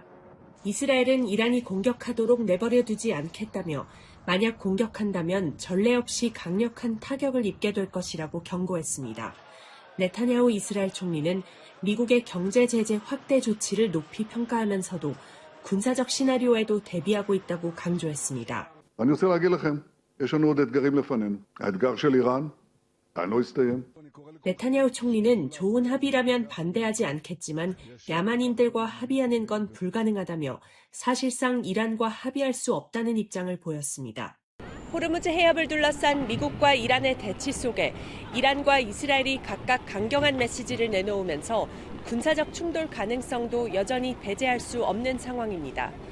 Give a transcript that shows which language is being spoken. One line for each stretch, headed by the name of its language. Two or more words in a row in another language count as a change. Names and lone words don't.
Korean: 이스라엘은 이란이 공격하도록 내버려두지 않겠다며 만약 공격한다면 전례 없이 강력한 타격을 입게 될 것이라고 경고했습니다. 네타냐후 이스라엘 총리는 미국의 경제 제재 확대 조치를 높이 평가하면서도 군사적 시나리오에도 대비하고 있다고 강조했습니다.
Hebrew: אני רוצה להגיד לכם, יש לנו עוד אתגרים לפנינו. האתגר של איראן לא הסתיים.
Korean: 네타냐후 총리는 좋은 합의라면 반대하지 않겠지만 야만인들과 합의하는 건 불가능하다며 사실상 이란과 합의할 수 없다는 입장을 보였습니다. 호르무즈 해협을 둘러싼 미국과 이란의 대치 속에 이란과 이스라엘이 각각 강경한 메시지를 내놓으면서 군사적 충돌 가능성도 여전히 배제할 수 없는 상황입니다.